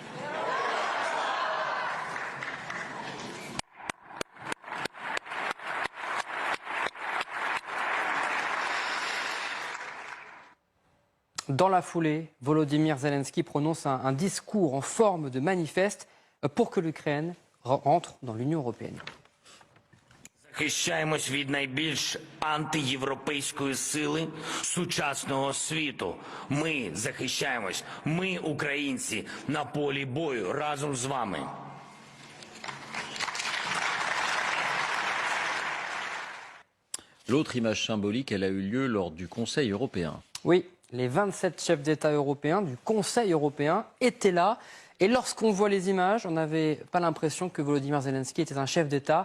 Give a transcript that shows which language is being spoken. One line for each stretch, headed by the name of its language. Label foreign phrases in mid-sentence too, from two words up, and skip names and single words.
French: Dans la foulée, Volodymyr Zelensky prononce un discours en forme de manifeste pour que l'Ukraine rentre dans l'Union européenne.
Ukrainian: Захищаємось від найбільш антиєвропейської сили сучасного світу. Ми захищаємось, ми, українці, на полі бою разом з вами.
French: L'autre image symbolique, elle a eu lieu lors du Conseil européen. Oui, les 27 chefs d'État européens du Conseil européen étaient là. Et lorsqu'on voit les images, on n'avait pas l'impression que Volodymyr Zelensky était un chef d'État.